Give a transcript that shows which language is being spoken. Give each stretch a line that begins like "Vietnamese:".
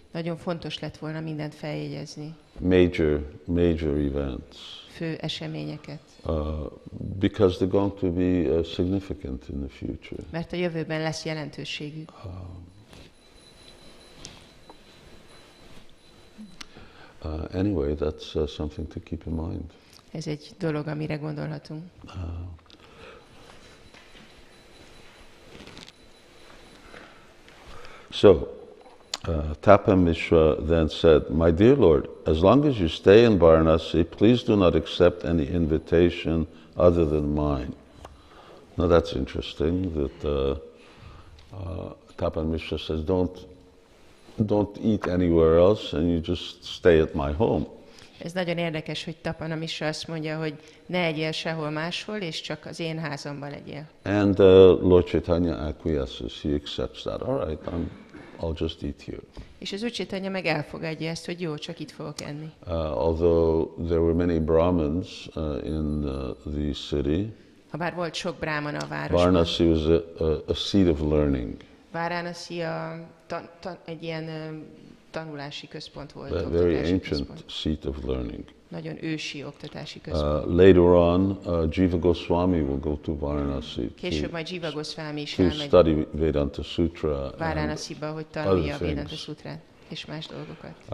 Hungarian: Nagyon fontos lett volna mindent feljegyezni.
English: Major events.
Hungarian: Fő eseményeket.
English: Because they're going to be significant in the future.
Hungarian: Mert a jövőben lesz jelentőségük.
English: Anyway, that's something to keep in mind.
Hungarian: Ez egy dolog, amire gondolhatunk.
English: Tapan Mishra then said, "My dear Lord, as long as you stay in Vārānasī, please do not accept any invitation other than mine." Now that's interesting that Tapan Mishra says, don't eat anywhere else and you just stay at my home.
Hungarian: Ez nagyon érdekes, hogy Tapana Mishra azt mondja, hogy ne egyél sehol máshol, és csak az én házamban legyél.
English: And Lord Caitanya acquiesces, he accepts that. All right, I'll just eat here.
Hungarian: És az Úr Caitanya meg elfogadja ezt, hogy jó, csak itt fogok enni.
English: Although there were many Brahmins in the city,
Hungarian: habár volt sok bráman a városban.
English: Vārānasī was a seat of learning.
Hungarian: Vārānasī egy ilyen tanulási központ volt.
English: A very ancient seat of learning.
Hungarian: Nagyon ősi oktatási központ.
English: Later on, Jiva Goswami will go to Vārānasī.
Hungarian: Később majd Jiva Goswami is
English: to
Hungarian: elmegy
English: study Vedanta Sutra.
Hungarian: Vārānasība, hogy tanulja a Vedanta Sutrát és más dolgokat.